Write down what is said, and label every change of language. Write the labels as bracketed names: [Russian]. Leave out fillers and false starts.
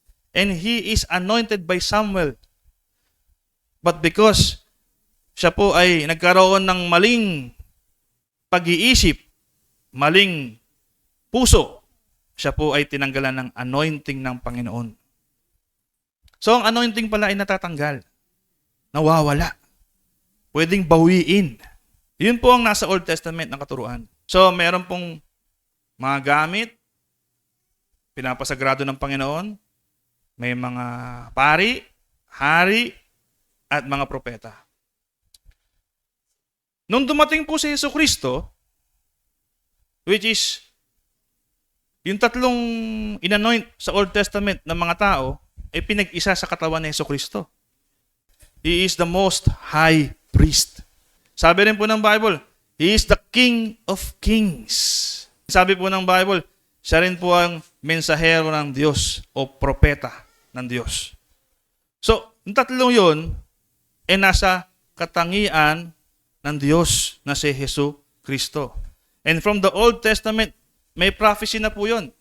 [English] And he is anointed by Samuel. But because [Filipino] siya po ay nagkaroon ng maling pag-iisip, maling puso, siya po ay tinanggalan ng anointing ng Panginoon. So, ang anointing pala ay natatanggal. Nawawala. Pwedeng bawiin. Yun po ang nasa Old Testament na katuruan. So, meron pong mga gamit, pinapasagrado ng Panginoon, may mga pari, hari, at mga propeta. Nung dumating po si Jesucristo, which is yung tatlong inanoint sa Old Testament ng mga tao, ay pinag-isa sa katawan ni Jesucristo. [English] He is the most high priest. [Filipino] Sabi rin po ng [English] Bible, He is the King of Kings. [Filipino] Sabi po ng Bible, siya rin po ang mensahero ng Diyos o propeta ng Diyos. So, yung tatlong yun, ay nasa katangian ng Diyos na si Jesucristo. [English] And from the Old Testament, may prophecy [Filipino] na po yun.